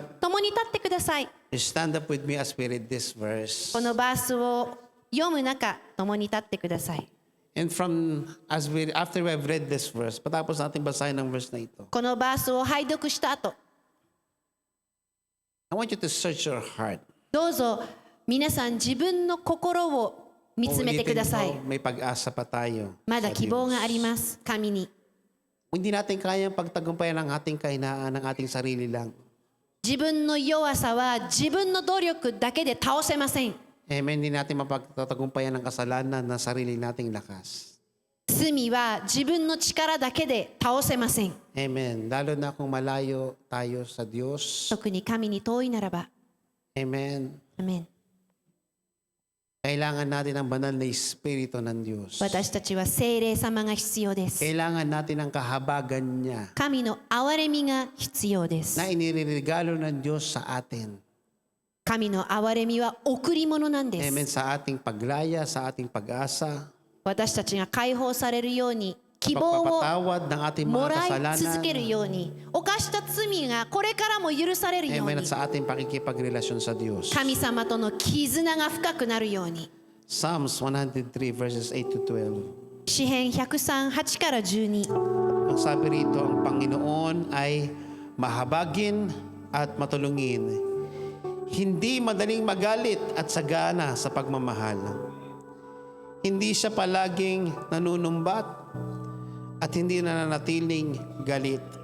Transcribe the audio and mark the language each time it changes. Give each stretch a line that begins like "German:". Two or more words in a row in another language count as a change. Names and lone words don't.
Japanese: 共に立ってください。
English: Stand up with me as we read this verse.
Japanese: このバースを読む中、共に立ってください。
English: And after we have read this verse,
Filipino: patapos natin basahin ang verse na ito.
Japanese: このバースを拝読した後、
English: I want you to search your heart.
Japanese: どうぞ皆さん自分の心を見つめてください。
Filipino: Ulitin ko, may pag-asa pa tayo
Japanese: まだ
Filipino: sa
Japanese: 希望があ
Filipino: Diyos.
Japanese: ります。神に。
Filipino: Hindi natin kayang pagtagumpayan ang ating kahinaan ng ating sarili lang.
Japanese: 自分の弱さは自分の努力だけで倒せません。
Filipino: Amen. Hindi natin mapagtatagumpayan ng kasalanan na sarili nating lakas.
Japanese: 罪は自分の力だけで倒せません。
Filipino: Amen. Lalo na kung malayo tayo sa Diyos.
Japanese: 特に神に遠いならば。
Filipino: Amen.
Japanese: アメン。
Filipino: Kailangan natin ang banal na Espiritu ng Diyos.
Japanese: 私たちは聖霊様が必要です。
Filipino: Kailangan natin ang kahabagan niya
Japanese: 神の憐れみが必要です。
Filipino: na iniregalo ng Diyos sa atin.
Japanese: 神の憐れみは贈り物なんで
Filipino: Amen.
Japanese: す。
Filipino: Sa ating paglaya, sa ating pag-asa,
Japanese: 私たちが解放されるように、希望を
Filipino: pagpapatawad ng ating
Japanese: も
Filipino: mga
Japanese: らい続ける
Filipino: kasalanan.
Japanese: ように、犯した罪がこれからも許されるよう
Filipino: Amen.
Japanese: に
Filipino: At、sa ating pakikipagrelasyon sa Diyos.
Japanese: 神様との絆が深くなるように。
English: Psalms 103 verses 8 to 12.
Japanese: 詩編103、8から12。
Filipino: Ang sabi rito, ang Panginoon ay mahabagin at matulungin. Hindi madaling magalit at sagana sa pagmamahal. Hindi siya palaging nanunumbat at hindi nananatiling galit.